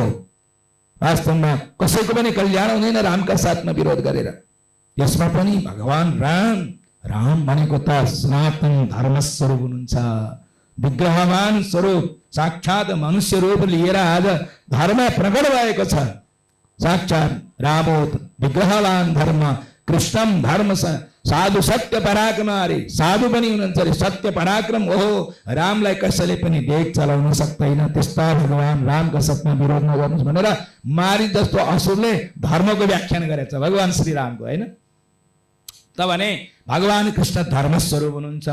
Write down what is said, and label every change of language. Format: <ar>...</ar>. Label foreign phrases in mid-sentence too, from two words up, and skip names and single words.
<ne>वास्तवमा कसैको पनि कल्याण हुँदैन रामका साथमा विरोध गरेर। यसमा पनि भगवान राम भनेको त सनातन धर्म स्वरूप हुनुहुन्छ। विग्रहवान स्वरूप साक्षात मनुष्य रूप लिएर आज धर्म प्रकट भएको छ।</ne> <sa>साक्षात रामो विग्रहवान धर्म कृष्णम धर्म साधु सत्य पराक्रम।</sa> <ne>अरे साधु पनि हुनुहुन्छ अरे</ne> <sa>सत्य पराक्रम।</sa> <ne>ओहो, रामलाई कसैले पनि देख चलाउन सक्दैन। त्यस्ता भगवान रामका साथमा विरोध नगर्नुहोस् भनेर मारिच जस्तो असुरले धर्मको व्याख्यान गरेछ भगवान श्री रामको, होइन त भने भगवान कृष्ण धर्म स्वरूप हुनुहुन्छ।</ne>